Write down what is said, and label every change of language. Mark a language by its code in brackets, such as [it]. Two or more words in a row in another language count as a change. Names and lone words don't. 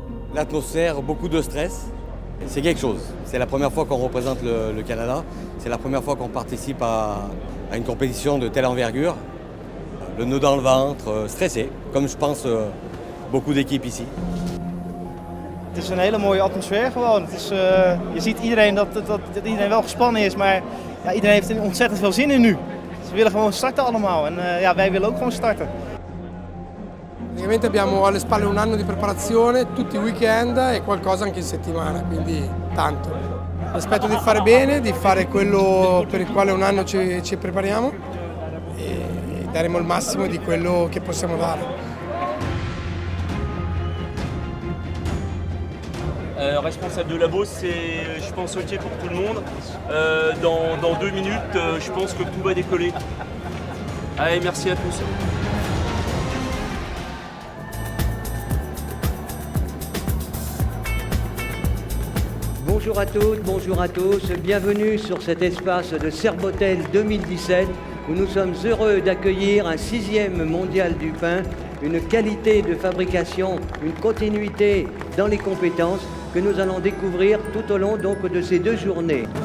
[fr] L'atmosphère, beaucoup de stress. C'est quelque chose. C'est la première fois qu'on représente le Canada. C'est la première fois qu'on participe à une compétition de telle envergure. Le nœud dans le ventre, stressé, comme je pense beaucoup d'équipes ici. [nl] Het is een hele mooie atmosfeer gewoon. Het is, je ziet iedereen dat iedereen wel gespannen is, maar ja, iedereen heeft er ontzettend veel zin in nu. Ze willen gewoon starten allemaal en ja, wij willen ook gewoon starten. [it] Praticamente abbiamo alle spalle un anno di preparazione, tutti i weekend e qualcosa anche in settimana, quindi tanto. Aspetto di fare bene, di fare quello per il quale un anno ci prepariamo e daremo il massimo di quello che possiamo dare. [fr] Responsable de labo, c'est, je pense, OK pour tout le monde. Dans 2 minutes, je pense que tout va décoller. Allez, merci à tous. Bonjour à toutes, bonjour à tous, bienvenue sur cet espace de Serbotel 2017 où nous sommes heureux d'accueillir un 6e mondial du pain, une qualité de fabrication, une continuité dans les compétences que nous allons découvrir tout au long donc de ces 2 journées.